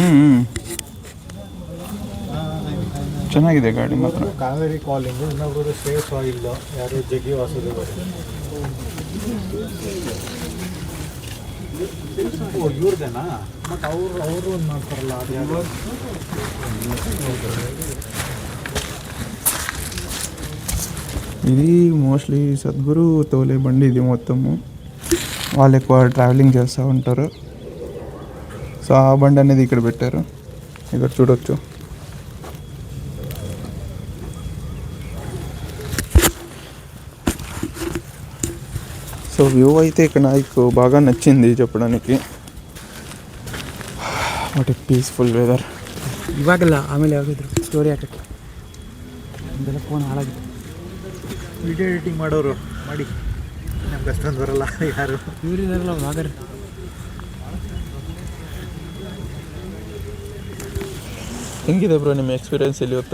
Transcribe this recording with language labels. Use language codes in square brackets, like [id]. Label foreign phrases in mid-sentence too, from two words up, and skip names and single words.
[kn] ಚೆನ್ನಾಗಿದೆ ಗಾಡಿ ಮಾತ್ರ. ಕಾವೇರಿ ಕಾಲಿಂಗು, ಇನ್ನೊಬ್ರು ಸ್ಟೇಸ್ ಆಯಿಲ್, ಯಾರು ಜಗ್ಗಿ ವಾಸುದೇವರು. ಇವ್ರದೇನಾ? ಮತ್ತು ಅವರು ಒಂದು ಮಾಡ್ತಾರಲ್ಲ ಅದು ಯಾರು? [te] ఇది మోస్ట్లీ సద్గురు తోలే బండి ఇది మొత్తము. వాళ్ళు ఎక్కువ ట్రావెలింగ్ చేస్తూ ఉంటారు. సో ఆ బండి అనేది ఇక్కడ పెట్టారు, ఇక్కడ చూడొచ్చు. సో వ్యూ అయితే ఇక్కడ నాకు బాగా నచ్చింది చెప్పడానికి. [en] What a peaceful weather. [kn] ಇವಾಗಲ್ಲ, ಆಮೇಲೆ ಯಾವಾಗಿದ್ರು ಸ್ಟೋರಿ ಹಾಕಕ್ಕೆ ಇದೆಲ್ಲ ಫೋನ್ ಹಾಳಾಗಿದೆ. [en] video editing [kn] ಮಾಡೋರು ಮಾಡಿ, ನಮ್ಗೆ ಅಷ್ಟೊಂದು ಬರಲ್ಲ. ಯಾರು ಇವರಿದಾರಲ್ಲ ವಾಗರ್. ಹೆಂಗಿದೆ ಬ್ರೋ ನಿಮ್ಮ ಎಕ್ಸ್ಪೀರಿಯನ್ಸ್ ಇಲ್ಲಿ ಇವತ್ತು?